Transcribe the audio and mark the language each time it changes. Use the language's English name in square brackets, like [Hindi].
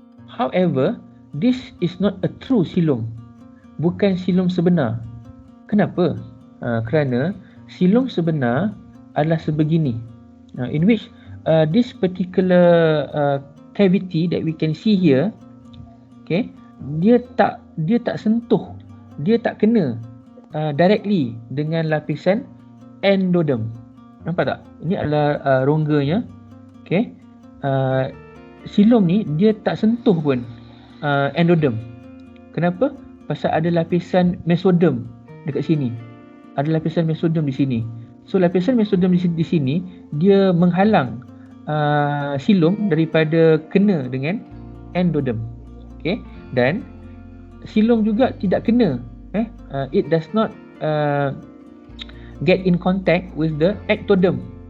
[English] However, this is not a true silom. [Malay] Bukan silom sebenar. Kenapa? Kerana silom sebenar adalah sebegini. [English] In which this particular cavity that we can see here, [Malay] okay, dia tak sentuh, dia tak kena directly dengan lapisan endoderm. Nampak tak? Ini adalah rongganya. Okay. Silom ni dia tak sentuh pun endoderm. Kenapa? Pasal ada lapisan mesoderm dekat sini. Ada lapisan mesoderm di sini. So lapisan mesoderm di sini dia menghalang silom daripada kena dengan endoderm. Okay. Dan silom juga tidak kena. [English] It does not get in contact with the ectoderm.